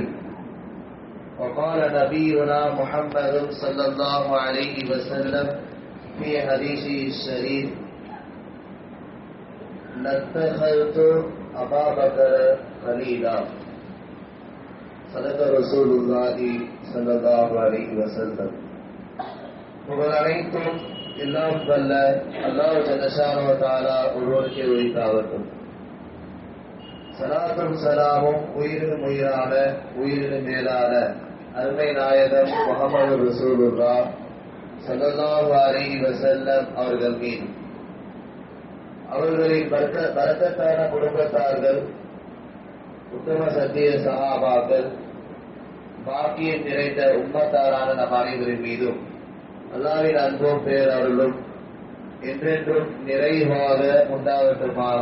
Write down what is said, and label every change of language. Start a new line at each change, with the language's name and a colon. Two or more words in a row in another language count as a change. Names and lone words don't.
Arabic: وقال نبينا محمد صلى الله عليه وسلم في حديثه الشريف لاتخذت أبا بكر خليلا صدق رسول الله صلى الله عليه وسلم.
Tamil: புகழ் அனைத்தும் எல்லாம் வல்ல அல்லாஹ்
Arabic: جل شأنه وتعالى
Tamil: ஒருவருக்கே உரித்தாகட்டும். ஸலாத்தும் ஸலாமும் உயிரினும் உயிரான உயிரினும் மேலான அருமை நாயகம் முஹம்மது
Arabic: رسول الله صلى الله عليه وسلم
Tamil: அவர்கள் மீது, அவர்களின் பரக்கத்தான குடும்பத்தார்கள், உத்தம சத்திய சஹாபாக்கள், பாக்கியம் நிறைந்த உம்மத்தாரான நம் அனைவரின் மீதும் அல்லாஹ்வின் அன்பும் பேரருளும் என்றென்றும் நிறைவாக உண்டாகட்டுமாக.